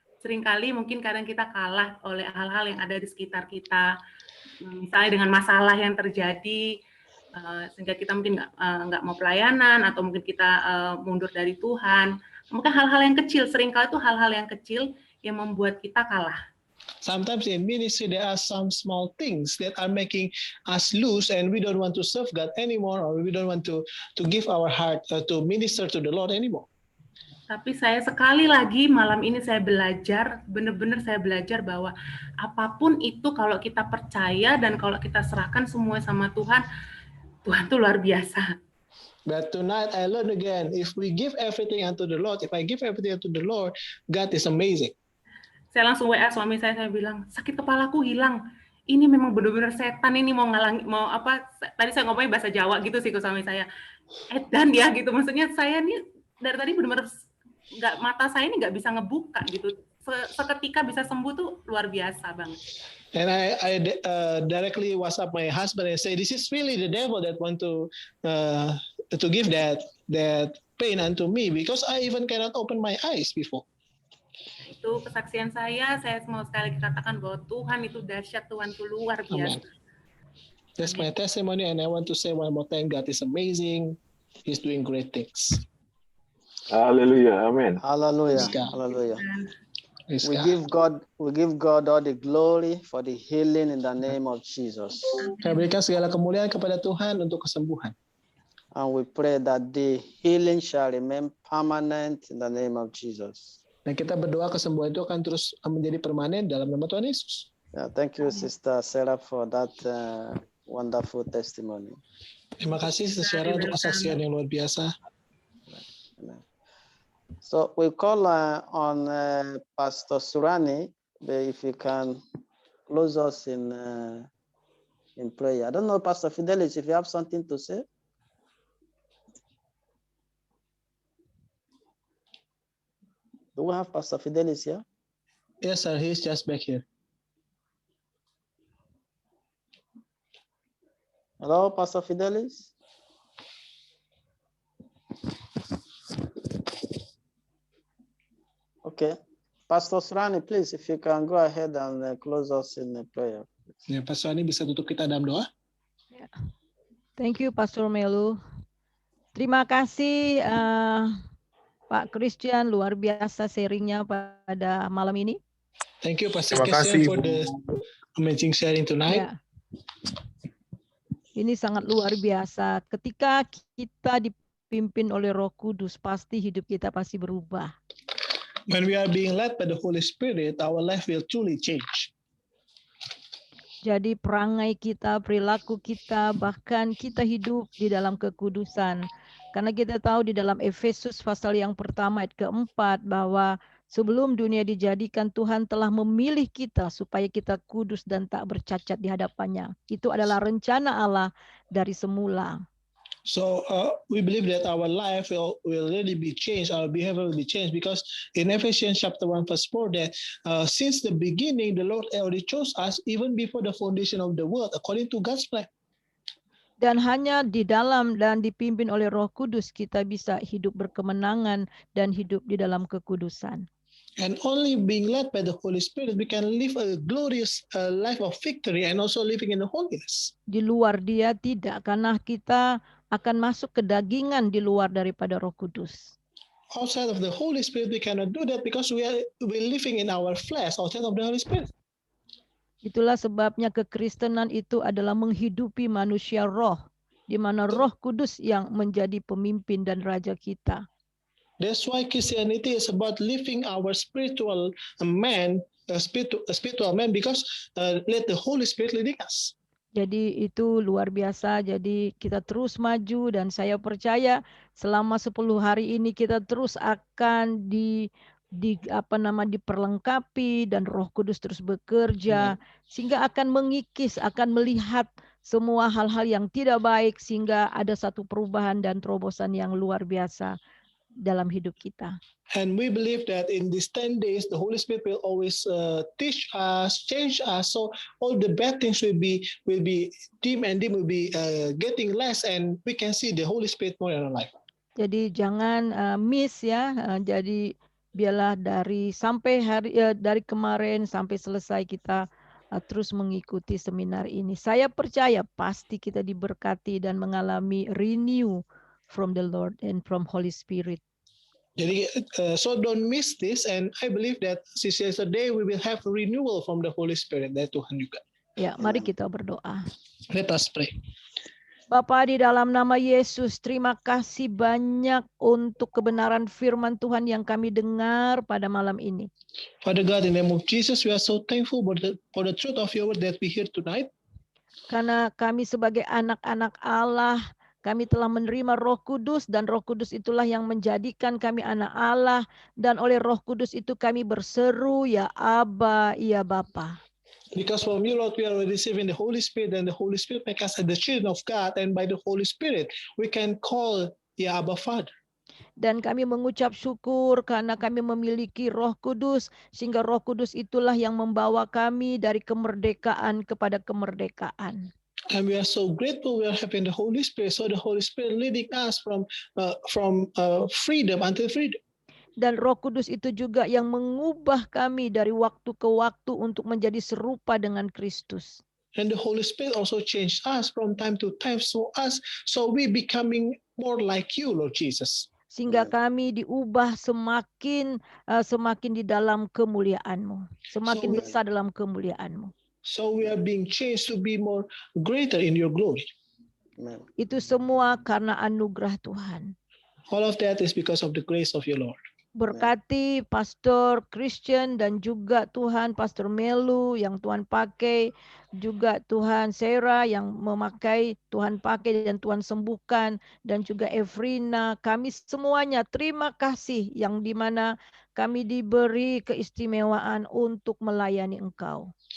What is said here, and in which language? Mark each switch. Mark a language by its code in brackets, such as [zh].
[id] Seringkali mungkin kadang kita kalah oleh hal-hal yang ada di sekitar kita, misalnya dengan masalah yang terjadi, sehingga kita mungkin nggak mau pelayanan, atau mungkin kita mundur dari Tuhan. Mungkin hal-hal yang kecil, seringkali itu hal-hal yang kecil yang membuat kita kalah. [en] Sometimes in ministry there are some small things that are making us lose, and we don't want to serve God anymore, or we don't want to give our heart to minister to the Lord anymore. [id] Tapi saya sekali lagi malam ini saya belajar, benar-benar saya belajar bahwa apapun itu kalau kita percaya dan kalau kita serahkan semua sama Tuhan, Tuhan tuh luar biasa. [en] But tonight I learned again, if we give everything unto the Lord, if I give everything unto the Lord, God is amazing. [id] Saya langsung WA suami saya bilang, sakit kepalaku hilang. Ini memang benar-benar setan ini mau apa, tadi saya ngomongnya bahasa Jawa gitu sih ke suami saya. Dan dia gitu, maksudnya saya nih dari tadi benar-benar mata saya ini nggak bisa ngebuka gitu, seketika bisa sembuh tuh luar biasa banget. [en] And I directly WhatsApp my husband and say, this is really the devil that want to to give that pain unto me, because I even cannot open my eyes before. [id] Itu kesaksian saya mau sekali katakan bahwa Tuhan itu dahsyat, Tuhan itu luar biasa. Amen. [en] That's my testimony, and I want to say one more time, God is amazing. He's doing great things. Hallelujah. Amen. Hallelujah. Hallelujah. We give God all the glory for the healing in the name of Jesus. [id] Saya berikan segala kemuliaan kepada Tuhan untuk kesembuhan. [en] And we pray that the healing shall remain permanent in the name of Jesus. [id] Dan kita berdoa kesembuhan itu akan terus menjadi permanen dalam nama Tuhan Yesus. [en] Yeah, thank you, Sister Sarah, for that wonderful testimony. [id] Terima kasih, Sister Sarah, untuk kesaksian yang luar biasa. [en] So we call on Pastor Surani, if you can close us in prayer. I don't know, Pastor Fidelis, if you have something to say. Do we have Pastor Fidelis here? Yes, sir. He's just back here. Hello, Pastor Fidelis. Okay. Pastor Surani, please, if you can go ahead and close us in a prayer. [id] Ya, Pastor Surani bisa tutup kita dalam doa. [en] Yeah. Thank you, Pastor Melu. [id] Terima kasih, Pak Christian, luar biasa sharingnya pada malam ini. [en] Thank you, Pastor Christian, for the amazing sharing tonight. [id] Ya. Ini sangat luar biasa. Ketika kita dipimpin oleh Roh Kudus, pasti hidup kita pasti berubah. [en] When we are being led by the Holy Spirit, our life will truly change. [id] Jadi perangai kita, perilaku kita, bahkan kita hidup di dalam kekudusan. Karena kita tahu di dalam Efesus pasal yang pertama ayat keempat bahwa sebelum dunia dijadikan Tuhan telah memilih kita supaya kita kudus dan tak bercacat di hadapannya. Itu adalah rencana Allah dari semula. [en] So we believe that our life will really be changed, our behavior will be changed, because in Ephesians chapter 1 verse 4 that since the beginning the Lord already chose us even before the foundation of the world according to God's plan. [id] Dan hanya di dalam dan dipimpin oleh Roh Kudus kita bisa hidup berkemenangan dan hidup di dalam kekudusan. [en] And only being led by the Holy Spirit we can live a glorious life of victory and also living in the holiness. [id] Di luar Dia tidak, karena kita akan masuk ke dagingan di luar daripada Roh Kudus. [en] Outside of the Holy Spirit we cannot do that because we're living in our flesh outside of the Holy Spirit. [id] Itulah sebabnya kekristenan itu adalah menghidupi manusia roh, di mana Roh Kudus yang menjadi pemimpin dan raja kita. [en] That's why Christianity is about living our spiritual man, spiritual man, because let the Holy Spirit leading us. [id] Jadi itu luar biasa. Jadi kita terus maju dan saya percaya selama 10 hari ini kita terus akan diperlengkapi dan Roh Kudus terus bekerja sehingga akan mengikis, akan melihat semua hal-hal yang tidak baik sehingga ada satu perubahan dan terobosan yang luar biasa dalam hidup kita. [en] And we believe that in these 10 days the Holy Spirit will always teach us, change us, so all the bad things will be dim and dim will be getting less and we can see the Holy Spirit more in our life. [id] Jadi jangan miss ya. Jadi biarlah dari kemarin sampai selesai kita terus mengikuti seminar ini. Saya percaya pasti kita diberkati dan mengalami [en] renew from the Lord and from Holy Spirit. Jadi so don't miss this, and I believe that since yesterday we will have a renewal from the Holy Spirit [id] dari Tuhan juga. Ya, mari kita berdoa. [en] Let us pray. [id] Bapa, di dalam nama Yesus, terima kasih banyak untuk kebenaran firman Tuhan yang kami dengar pada malam ini. [en] Father God, in the name of Jesus, we are so thankful for the truth of your word that we hear tonight. [id] Karena kami sebagai anak-anak Allah, kami telah menerima Roh Kudus dan Roh Kudus itulah yang menjadikan kami anak Allah, dan oleh Roh Kudus itu kami berseru, ya Aba, ya Bapa. [en] Because from you, Lord, we are receiving the Holy Spirit, and the Holy Spirit makes us the children of God, and by the Holy Spirit we can call ya Abba Father. [id] Dan kami mengucap syukur karena kami memiliki Roh Kudus, sehingga Roh Kudus itulah yang membawa kami dari kemerdekaan kepada kemerdekaan. [en] And we are so grateful we are having the Holy Spirit. So the Holy Spirit leading us from freedom until freedom. [id] Dan Roh Kudus itu juga yang mengubah kami dari waktu ke waktu untuk menjadi serupa dengan Kristus. [en] And the Holy Spirit also changed us from time to time. So we becoming more like you, Lord Jesus. [id] Sehingga kami diubah semakin di dalam kemuliaan-Mu. Semakin besar dalam kemuliaan-Mu. [en] So we are being changed to be more greater in your glory. [id] Itu semua karena anugerah Tuhan. [en] All of that is because of the grace of your Lord. [id] Berkati Pastor Christian dan juga Tuhan Pastor Melu yang Tuhan pakai, juga Tuhan Sarah yang memakai, Tuhan pakai dan Tuhan sembuhkan, dan juga Evrina, kami semuanya terima kasih yang dimana kami diberi keistimewaan untuk melayani Engkau.